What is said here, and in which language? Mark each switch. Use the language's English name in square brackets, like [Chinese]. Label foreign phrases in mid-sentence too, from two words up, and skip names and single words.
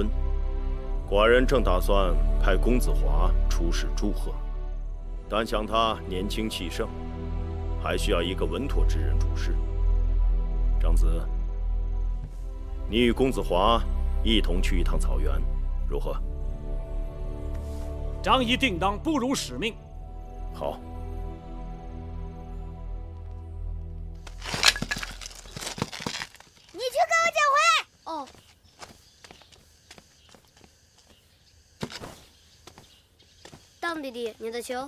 [Chinese] 寡人正打算派公子華出使祝賀，但想他年輕氣盛，還需要一個穩妥之人主事。長子，你與公子華一同去一趟草原，如何？張儀定當不辱使命。好。你去给我捡回。哦。当弟弟，你的球。